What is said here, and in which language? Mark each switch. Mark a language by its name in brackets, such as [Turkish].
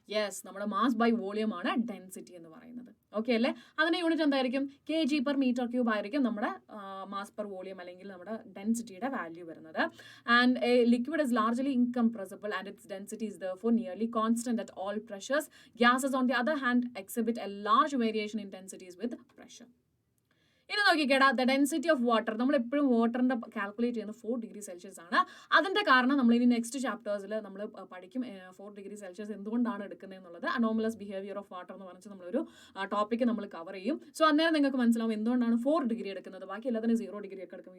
[Malayalam] Yes, നമ്മുടെ mass by volume ആണ് density എന്ന് പറയുന്നത്. ഓക്കെ അല്ലേ, അതിന്റെ യൂണിറ്റ് എന്തായിരിക്കും? kg/m³ ആയിരിക്കും നമ്മുടെ മാസ് പെർ വോളിയം അല്ലെങ്കിൽ നമ്മുടെ ഡെൻസിറ്റിയുടെ വാല്യൂ വരുന്നത്. [English] And a liquid is largely incompressible and its density is therefore nearly constant at all pressures. Gases on the other hand exhibit a large variation in densities with pressure. [Malayalam] ഇനി നോക്കിക്കേടാ, [English] The density of water. [Malayalam] നമ്മൾ എപ്പോഴും വാട്ടറിന്റെ calculate ചെയ്യുന്നത് 4°C ആണ്. അതിന്റെ കാരണം നമ്മൾ ഇനി next ചാപ്റ്റേഴ്സിൽ നമ്മൾ പഠിക്കും 4°C എന്തുകൊണ്ടാണ് എടുക്കുന്നത് എന്നുള്ളത്. അനോമലസ് ബിഹേവിയർ ഓഫ് വാട്ടർ എന്ന് പറഞ്ഞിട്ട് നമ്മളൊരു ടോപ്പിക്ക് നമ്മൾ കവർ ചെയ്യും. സോ അന്നേരം നിങ്ങൾക്ക് മനസ്സിലാവും എന്തുകൊണ്ടാണ് 4° എടുക്കുന്നത്. ബാക്കി എല്ലാത്തിനും 0° ഒക്കെ എടുക്കും.